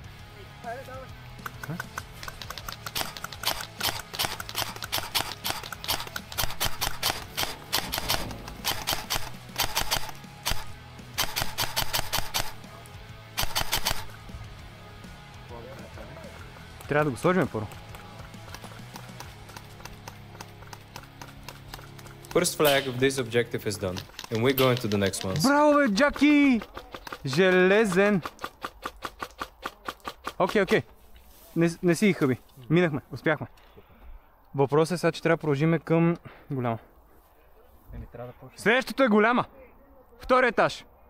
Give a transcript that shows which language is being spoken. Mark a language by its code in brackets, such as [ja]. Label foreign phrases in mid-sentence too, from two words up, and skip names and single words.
[bg] Трябва да го сложим първо. [en] First flag of this objective is done, and we're going to the next ones. [bg] Браво, бе, Джаки! Железен! Окей. Не си ги хъби. Минахме, успяхме. Въпросът е сега, че трябва да продължим към голяма. Следващото е голяма. Втори етаж.